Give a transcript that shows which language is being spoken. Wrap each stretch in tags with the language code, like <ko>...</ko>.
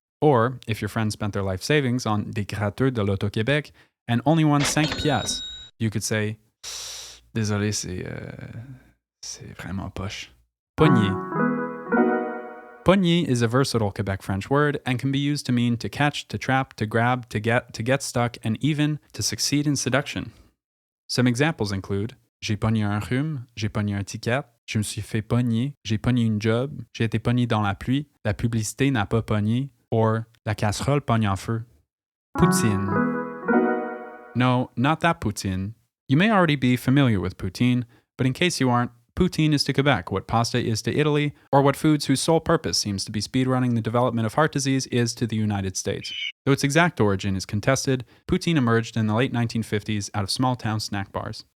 <en>Or, if your friend spent their life savings on</en> <fr>des gratteurs de l'Auto-Québec</fr> <en>and only won 5 piastres, you could say,</en> <fr>désolé, c'est vraiment poche.</fr> <en>Pogner. Pogner is a versatile Quebec French word and can be used to mean to catch, to trap, to grab, to get stuck, and even to succeed in seduction. Some examples include</en> <fr>j'ai pogné un rhume, j'ai pogné un ticket, je me suis fait pogner, j'ai pogné une job, j'ai été pogné dans la pluie, la publicité n'a pas pogné,</fr> <en>or</en> <fr>la casserole pogne en feu.</fr> <en>Poutine. No, not that poutine. You may already be familiar with poutine, but in case you aren't, poutine is to Quebec what pasta is to Italy, or what foods whose sole purpose seems to be speedrunning the development of heart disease is to the United States. Though its exact origin is contested, poutine emerged in the late 1950s out of small-town snack bars.</en>